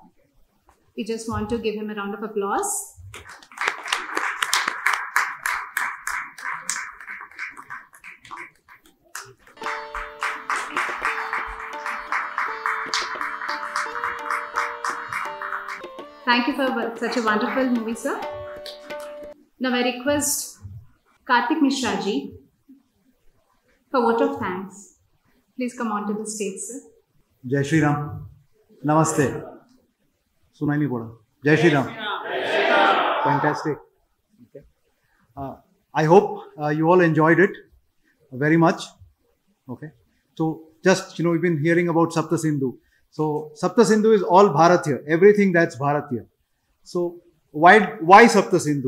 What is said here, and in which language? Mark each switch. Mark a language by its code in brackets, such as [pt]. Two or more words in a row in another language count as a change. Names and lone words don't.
[en] We just want to give him a round of applause. Thank you for such a wonderful movie, sir. Now I request Karthik Mishra ji for vote of thanks. Please come on to the stage, sir. [hi] जय श्री राम. नमस्ते. सुनाई नहीं पड़ा. जय श्री राम. [en] Fantastic. Okay. I hope you all enjoyed it very much. Okay. So just we've been hearing about Sapta Sindhu. So Sapta Sindhu is all Bharat here. Everything that's Bharat here. So why Sapta Sindhu?